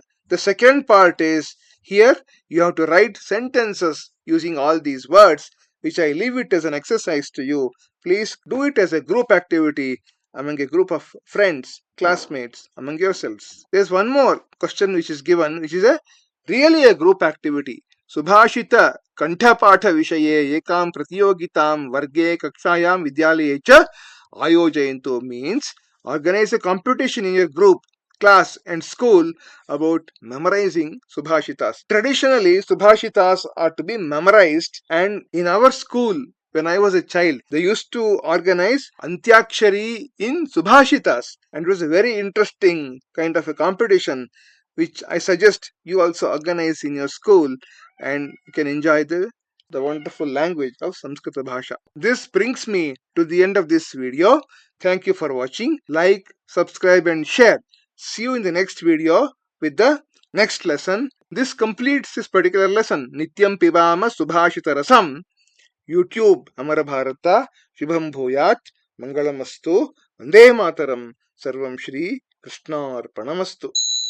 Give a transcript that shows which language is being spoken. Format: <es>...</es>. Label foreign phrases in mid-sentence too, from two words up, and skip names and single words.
<en>The second part is here you have to write sentences using all these words, which I leave it as an exercise to you. Please do it as a group activity among a group of friends, classmates, among yourselves. There's one more question which is given, which is really a group activity.</en> <sa>Subhashita Kanthapatha Vishaye Ekam Pratyogitam Varge Kakshayam Vidyalaye Cha Ayojayantu</sa> <en>means organize a competition in your group, class and school about memorizing Subhashitas. Traditionally, Subhashitas are to be memorized, and in our school, when I was a child, they used to organize Antyakshari in Subhashitas, and it was a very interesting kind of a competition which I suggest you also organize in your school, and you can enjoy the wonderful language of</en> <sa>Samskrita Bhasha.</sa> <en>This brings me to the end of this video. Thank you for watching. Like, subscribe and share. See you in the next video with the next lesson. This completes this particular lesson.</en> <sa>Nityam Pibama Subhashita Rasam. YouTube Amara Bharata. Shubham Bhuyat. Mangalamastu. Vande Mataram. Sarvam Shri Krishna Arpanamastu.</sa>